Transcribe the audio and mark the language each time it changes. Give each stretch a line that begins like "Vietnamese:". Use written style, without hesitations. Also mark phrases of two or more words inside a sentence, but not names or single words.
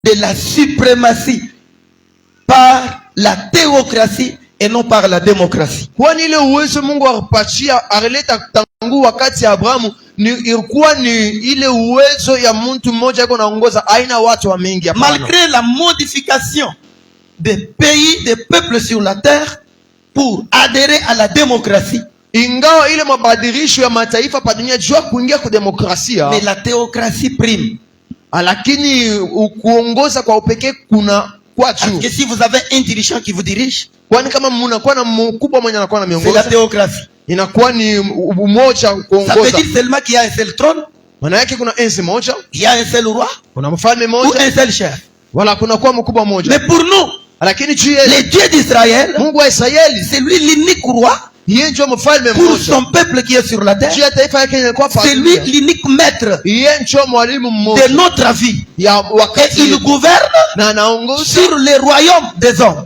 French: de la suprématie par la théocratie et non par la démocratie.
Swahili: Kwani ile uwezo Mungu alipatia alileta tangu wakati ya Abrahamu ilikuwa ni ile uwezo ya mtu mmoja yuko naongoza aina watu wa mingi.
French: Malgré la modification des pays, des peuples sur la terre pour adhérer à la démocratie,
Swahili: ingawa ile mabadilisho ya mataifa pa dunia jua kuingia kwa demokrasia,
French: mais la théocratie prime.
Swahili: Lakini kuongoza kwa upekee kuna kwa juu.
French: Parce que si vous avez un dirigeant qui vous dirige,
Swahili: kwani kama mnakuwa na mkubwa mwenye anakuwa na miongozo,
French: c'est la théocratie.
Swahili: Inakuwa ni umoja kuongoza.
French: Ça veut dire seulement qu'il y a un seul trône.
Swahili: Maana yake kuna enzi moja,
French: il y a un seul roi,
Swahili: kuna mfalme
French: ou
Swahili: moja,
French: un seul chef.
Swahili: Wala kuna kuwa mkubwa moja.
French: Mais pour nous,
Swahili: lakini
French: le Dieu d'Israël,
Swahili: Mungu wa Israeli,
French: c'est lui l'unique roi. Pour son peuple qui est sur la terre, c'est lui l'unique maître de notre vie. Et il gouverne sur les royaumes des hommes.